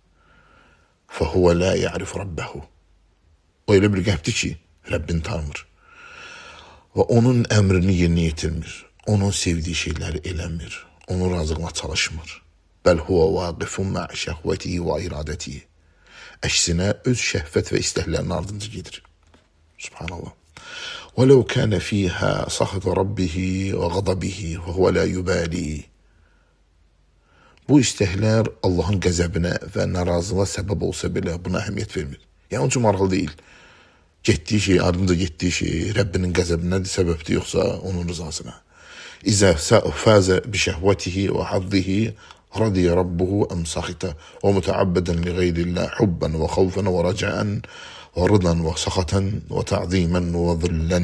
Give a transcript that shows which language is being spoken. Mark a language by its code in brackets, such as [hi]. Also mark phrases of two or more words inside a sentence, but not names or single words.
[ar] فهو لا يعرف ربه. [az] O öyle bir kalpti ki Rabbini tanımır. Ve onun emrini yerine getirmir. Onun sevdiği şeyleri eləmir. Onun razılığına çalışmır. [ar] بل هو واقف مع شهوته وإرادته. [az] Əksine öz şehvet ve istəklərinin ardınca gedir. [ar] Subhanallah. وَلَوْ كَانَ ف۪يهَا سَخَطَ رَبِّهِ وَغَضَبِهِ وَهُوَ لَا يُبَالِي. [az] Bu istəklər Allah'ın qəzəbinə və narazılığa səbəb olsa belə buna əhəmiyyət vermir. Yəni onun üçün maraqlı deyil. Getdiyi şey, ardınca getdiyi şey Rəbbinin qəzəbinədir, səbəbdir, yoxsa onun rızasına. [ar] إذا فاز بشهوته وحظه رضي ربه أم سخط ومتعبد لغير الله حبا وخوفا ورجاء ورضا وسخطا وتعظيما وذلا.